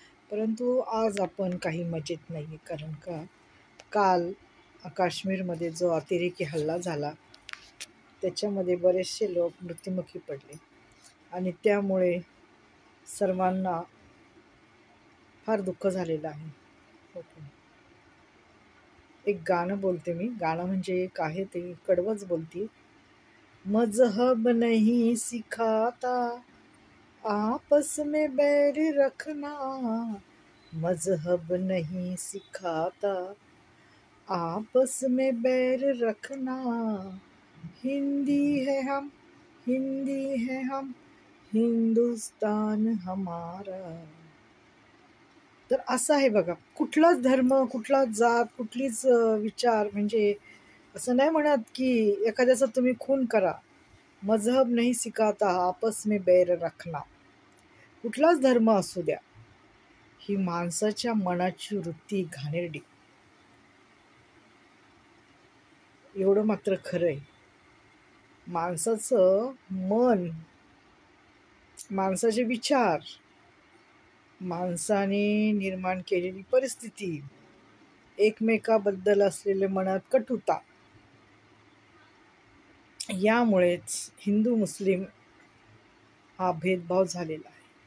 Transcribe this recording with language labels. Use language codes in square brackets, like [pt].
[mr] परंतु आज आपण काही मजेत नाही आहे. कारण का, काल काश्मीरमध्ये जो अतिरेकी हल्ला झाला त्याच्यामध्ये बरेचसे लोक मृत्युमुखी पडले आणि त्यामुळे सर्वांना फार दुःख झालेलं आहे. ओके, एक गाणं बोलते मी. गाणं म्हणजे एक आहे ते कडवंच बोलते. [hi] मजहब नहीं सिखाता आपस में बैर रखना, मजहब नहीं सिखाता आपस में बैर रखना, हिंदी है हम, हिंदी है हम, हिंदुस्तान हमारा. [mr] तर असं आहे बघा, कुठलाच धर्म, कुठलाच जात, कुठलीच विचार, म्हणजे असं नाही म्हणत की एखाद्याचा तुम्ही खून करा. [hi] मजहब नाही सिखाता आपस में बैर रखना. [mr] कुठलाच धर्म असू द्या, ही माणसाच्या मनाची वृत्ती घाणेरडी. एवढं मात्र खरं आहे. माणसाचं मन, माणसाचे विचार, माणसाने निर्माण केलेली परिस्थिती, एकमेकाबद्दल असलेले मनात कटुता, यामुळेच हिंदू मुस्लिम हा भेदभाव झालेला आहे.